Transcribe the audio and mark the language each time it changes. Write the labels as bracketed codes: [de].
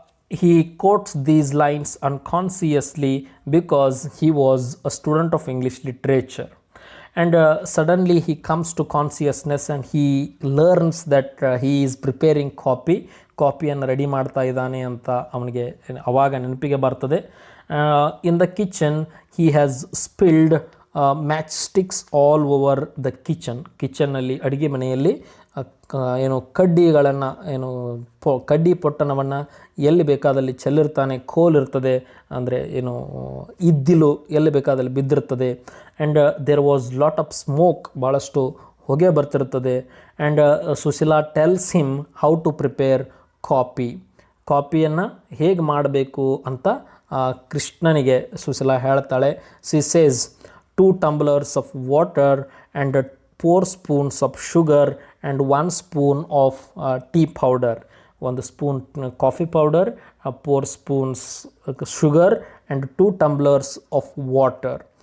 [en] he quotes these lines unconsciously because he was a student of English literature, and suddenly he comes to consciousness and he learns that he is preparing [kn] ಕಾಫಿಯನ್ನು ready ಮಾಡ್ತಾ ಇದ್ದಾನೆ ಅಂತ ಅವನಿಗೆ ಆವಾಗ ನೆನಪಿಗೆ ಬರ್ತದೆ. [en] in the kitchen he has spilled matchsticks all over the [kn] ಕಿಚನ್ನಲ್ಲಿ ಅಡುಗೆ ಮನೆಯಲ್ಲಿ ಏನು ಕಡ್ಡಿಗಳನ್ನು ಕಡ್ಡಿ ಪೊಟ್ಟಣವನ್ನು ಎಲ್ಲಿ ಬೇಕಾದಲ್ಲಿ ಚೆಲ್ಲಿರ್ತಾನೆ. ಕೋಲಿರ್ತದೆ, ಅಂದರೆ ಏನು ಇದ್ದಿಲು ಎಲ್ಲಿ ಬೇಕಾದಲ್ಲಿ ಬಿದ್ದಿರ್ತದೆ. [en] and there was lot of smoke, [kn] ಭಾಳಷ್ಟು ಹೊಗೆ ಬರ್ತಿರ್ತದೆ. [en] and Sushila tells him how to prepare [kn] ಕಾಫಿಯನ್ನು ಹೇಗೆ ಮಾಡಬೇಕು ಅಂತ ಕೃಷ್ಣನಿಗೆ ಸುಶೀಲಾ ಹೇಳ್ತಾಳೆ. [en] She says, 2 tumblers of water and 4 spoons of sugar and 1 spoon of tea powder. 1 spoon coffee powder, 4 spoons sugar and 2 tumblers of water.